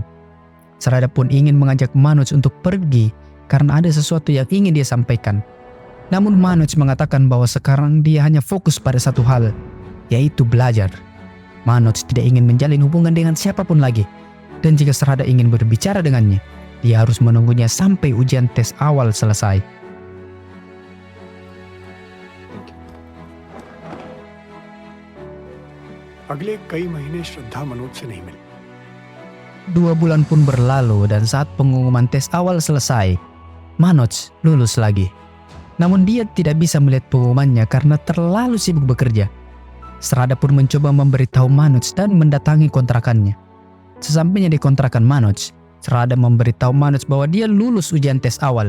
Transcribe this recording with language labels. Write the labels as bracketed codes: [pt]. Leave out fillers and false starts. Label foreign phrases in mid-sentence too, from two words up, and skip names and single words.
[id] Srada pun ingin mengajak Manoj untuk pergi karena ada sesuatu yang ingin dia sampaikan. Namun Manoj mengatakan bahwa sekarang dia hanya fokus pada satu hal, yaitu belajar. Manoj tidak ingin menjalin hubungan dengan siapapun lagi. Dan jika Srada ingin berbicara dengannya, dia harus menunggunya sampai ujian tes awal selesai. [hi] अगले कई महीने श्रद्धा मनोज से नहीं मिली. [id] 2 bulan pun berlalu dan saat pengumuman tes awal selesai, Manoj lulus lagi. Namun dia tidak bisa melihat pengumumannya karena terlalu sibuk bekerja. Srada pun mencoba memberitahu Manoj dan mendatangi kontrakannya. Sesampainya di kontrakan Manoj, Srada memberitahu Manoj bahwa dia lulus ujian tes awal.